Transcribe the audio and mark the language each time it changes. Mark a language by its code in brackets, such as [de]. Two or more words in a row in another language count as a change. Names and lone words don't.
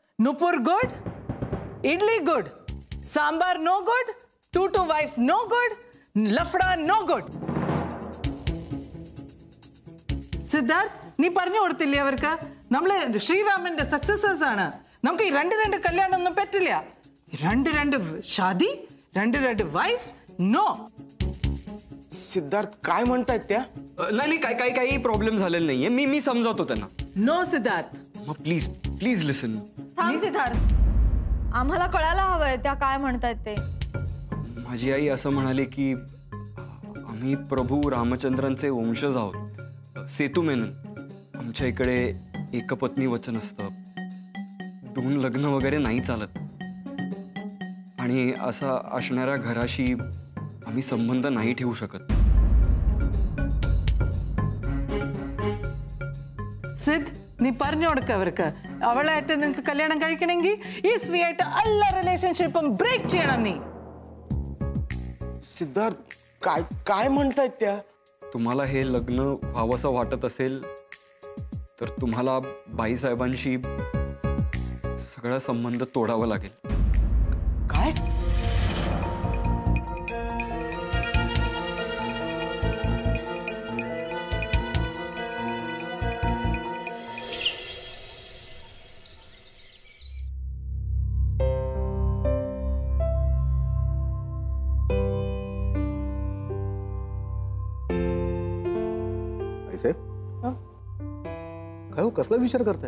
[en] Nupur good, idli good, sambar no good, two wives no good, lafda no good. Siddharth, [ml] നീ പറഞ്ഞു കൊടുത്തില്ലേ അവർക്ക്? നമ്മള് ശ്രീരാമന്റെ സക്സസേഴ്സ് ആണ്. നമുക്ക് ഈ രണ്ട് കല്യാണം ഒന്നും പറ്റില്ല. രണ്ട് शादी, രണ്ട് [en] wives no. [mr] सिद्धार्थ काय म्हणतायत त्या? नाही काही प्रॉब्लेम झालेला नाहीये. मी समजावतो त्यांना. [en] नो सिद्धार्थ. please listen. [mr] थांब सिद्धार्थ, आम्हाला कळायला हवंय त्या काय म्हणतायत ते. माझी आई असं म्हणाली की आम्ही प्रभू रामचंद्रांचे वंशज आहोत. सेतू मेनन. आमच्या इकडे एकपत्नी वचन असतं. 2 लग्न वगैरे नाही चालत. आणि असा असणाऱ्या घराशी आम्ही संबंध नाही ठेवू शकत. [ml] സിദ്, നീ പറഞ്ഞു കൊടുക്ക അവർക്ക്. അവളായിട്ട് നിനക്ക് കല്യാണം കഴിക്കണമെങ്കിൽ ഈ സ്ത്രീയായിട്ട് എല്ലാ റിലേഷൻഷിപ്പും ബ്രേക്ക് ചെയ്യണം നീ. [mr] सिद्धार्थ काय म्हणतायत त्या? तुम्हाला हे लग्न व्हावंसं वाटत असेल तर तुम्हाला बाईसाहेबांशी सगळा संबंध तोडावा लागेल. काय? काय हो, कसला विचार करताय?